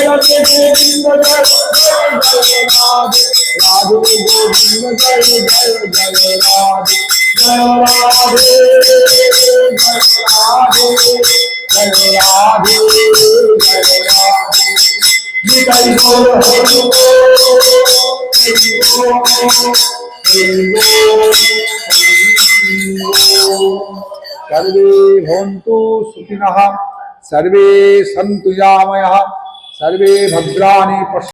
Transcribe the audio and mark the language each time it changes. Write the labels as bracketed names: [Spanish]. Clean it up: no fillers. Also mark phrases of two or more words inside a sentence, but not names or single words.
[Bangla] রাধে গোবিন্দ জয় জয় জয় রাধে রাধে গোবিন্দ জয় জয় জয় রাধে জয় রাধে জয় রাধে জয় রাধে জয় রাধে নিতাই গৌর হরি [Sanskrit] सर्वे भवन्तु सुखिनः, सर्वे सन्तु निरामयाः, सर्वे भद्राणि पश्यन्तु।